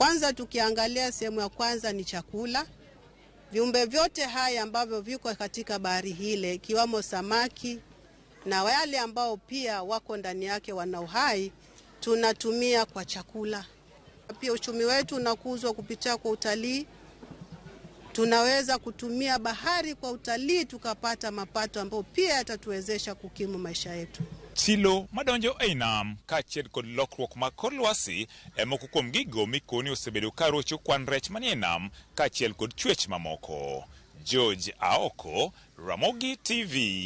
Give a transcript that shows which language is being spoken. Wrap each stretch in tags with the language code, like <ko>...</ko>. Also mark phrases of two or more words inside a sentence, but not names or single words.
<sw>kwanza tukiangalia sehemu ya kwanza ni chakula. Viumbe vyote haya ambavyo viko katika bahari hile, ikiwamo samaki na wale ambao pia wako ndani yake wana uhai, tunatumia kwa chakula. Pia uchumi wetu unakuzwa kupitia kwa utalii. Tunaweza kutumia bahari kwa utalii tukapata mapato ambayo pia yatatuwezesha kukimu maisha yetu.</sw> <luo>Chilo madonjo e nam kaachiel kod lokruok mag kor lwasi moko kuom gigo mikoni osebedo ka rocho kwan rech manie nam kaachiel kod chwech mamoko. George Aoko, Ramogi TV.</luo>